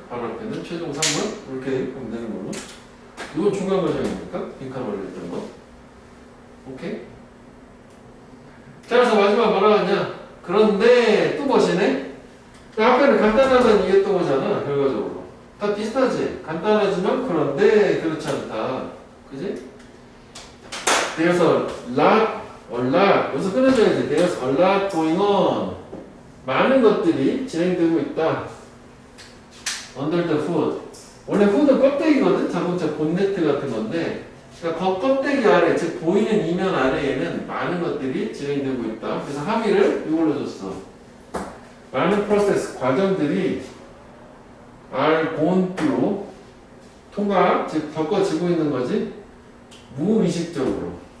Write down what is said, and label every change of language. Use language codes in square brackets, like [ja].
[ko] 바로 앞에는 최종 산물 이렇게 보면 되는 거고. 이건 중간 과정입니까? 빈칸 올렸던 거. 오케이? 자, 그래서 마지막 뭐라 하냐? 그런데 또 멋이네? 앞에는 간단하다는 얘기했던 거잖아, 결과적으로. 다 비슷하지? 간단하지만 그런데 그렇지 않다. 그지? [en] There's a lot, [ko] 여기서 끊어줘야지. [en] There's a lot going on. [ko] 많은 것들이 진행되고 있다. [en] Under the hood. [ko] 원래 훅은 껍데기거든? 자동차 본네트 같은 건데, 그러니까 껍데기 아래, 즉 보이는 이면 아래에는 많은 것들이 진행되고 있다. 그래서 함의를 이걸로 줬어. 많은 프로세스, 과정들이 [en] are gone through, [ko] 통과, 즉 겪어지고 있는 거지. 무의식적으로.